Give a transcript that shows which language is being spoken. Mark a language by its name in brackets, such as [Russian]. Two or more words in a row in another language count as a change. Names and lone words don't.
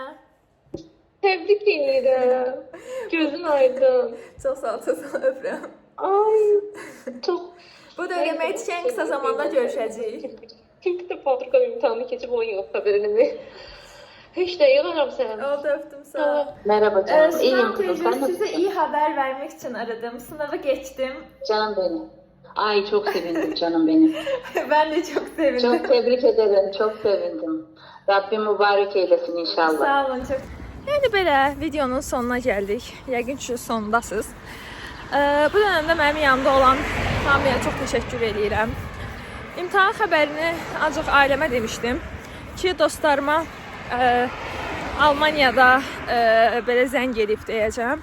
[Azerbaijani] Təbrik edirəm. Gözün aydın. Çox sağ ol, öpürəm. Ay, çox. Bu da deməkdir ki, ən qısa zamanda görüşəcəyik. Çünki də fabrika imtahanı keçib 10 yıl xəbərini. Heç də yığaram səni. Oldu, öptüm, sağ ol. [Turkish] Merhaba canım. İyiyim kızım. Sınav Sen size nasılsın? iyi haber vermek için aradım. Sınavı geçtim. Canım benim. Ay çok sevindim canım benim. Ben de çok sevindim. Çok tebrik ederim. Çok sevindim. Rabbim mübarek eylesin inşallah. Sağ olun çok. [Azerbaijani] Yəni belə videonun sonuna gəldik. Yəqin ki sondasınız. Bu dövrdə mənim yanımda olan hamıya çox təşəkkür edirəm. İmtahan xəbərini ancaq ailəmə demişdim ki, dostlarıma Almaniyada belə zəng edib deyəcəm.